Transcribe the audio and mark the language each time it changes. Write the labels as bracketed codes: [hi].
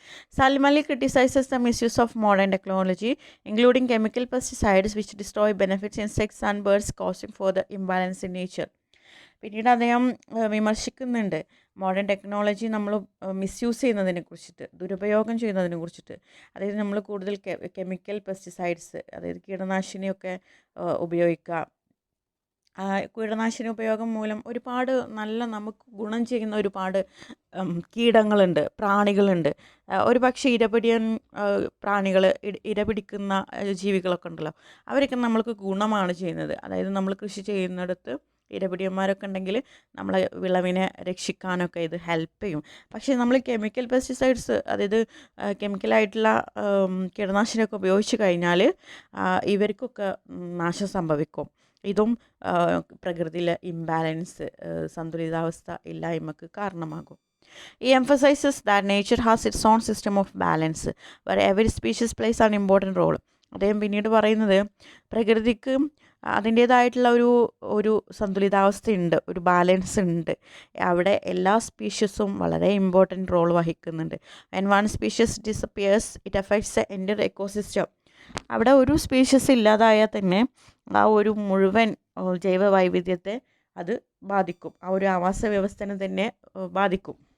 [en] Salim Ali criticizes the misuse of modern technology, including chemical pesticides which destroy benefits insects and birds, causing further imbalance in nature. [ml] പിന്നീട് അദ്ദേഹം വിമർശിക്കുന്നുണ്ട് modern technology നമ്മൾ misuse ചെയ്യുന്നതിനെ കുറിച്ചിട്ട്, ദുരുപയോഗം ചെയ്യുന്നതിനെ കുറിച്ചിട്ട്. അതായത് നമ്മൾ കൂടുതൽ കെമിക്കൽ പെസ്റ്റിസൈഡ്സ്, അതായത് കീടനാശിനിയൊക്കെ ഉപയോഗിക്കുക, കീടനാശിനി ഉപയോഗം മൂലം ഒരുപാട് നല്ല നമുക്ക് ഗുണം ചെയ്യുന്ന ഒരുപാട് കീടങ്ങളുണ്ട്, പ്രാണികളുണ്ട്. ഒരു പക്ഷേ ഇരപിടിയൻ പ്രാണികൾ, ഇരപിടിക്കുന്ന ജീവികളൊക്കെ ഉണ്ടല്ലോ, അവരൊക്കെ നമ്മൾക്ക് ഗുണമാണ് ചെയ്യുന്നത്. അതായത് നമ്മൾ കൃഷി ചെയ്യുന്നിടത്ത് ഇരപിടിയന്മാരൊക്കെ ഉണ്ടെങ്കിൽ നമ്മളെ വിളവിനെ രക്ഷിക്കാനൊക്കെ ഇത് ഹെൽപ്പ് ചെയ്യും. പക്ഷേ നമ്മൾ കെമിക്കൽ പെസ്റ്റിസൈഡ്സ്, അതായത് കെമിക്കലായിട്ടുള്ള കീടനാശിനിയൊക്കെ ഉപയോഗിച്ച് കഴിഞ്ഞാൽ ഇവർക്കൊക്കെ നാശം സംഭവിക്കും. ഇതും പ്രകൃതിയിലെ ഇംബാലൻസ്, സന്തുലിതാവസ്ഥ ഇല്ലായ്മക്ക് കാരണമാകും. [en] He emphasizes that nature has its own system of balance, where every species plays an important role. [ml] അദ്ദേഹം പിന്നീട് പറയുന്നത് പ്രകൃതിക്ക് അതിൻ്റേതായിട്ടുള്ള ഒരു സന്തുലിതാവസ്ഥയുണ്ട്, ഒരു ബാലൻസ് ഉണ്ട്. അവിടെ എല്ലാ സ്പീഷ്യസും വളരെ ഇമ്പോർട്ടൻറ്റ് റോൾ വഹിക്കുന്നുണ്ട്. [en] When one species disappears it affects a entire ecosystem. [ml] അവിടെ ഒരു സ്പീഷ്യസ് ഇല്ലാതായാൽ തന്നെ ആ ഒരു മുഴുവൻ ജൈവ വൈവിധ്യത്തെ അത് ബാധിക്കും, ആ ഒരു ആവാസ വ്യവസ്ഥനെ തന്നെ ബാധിക്കും.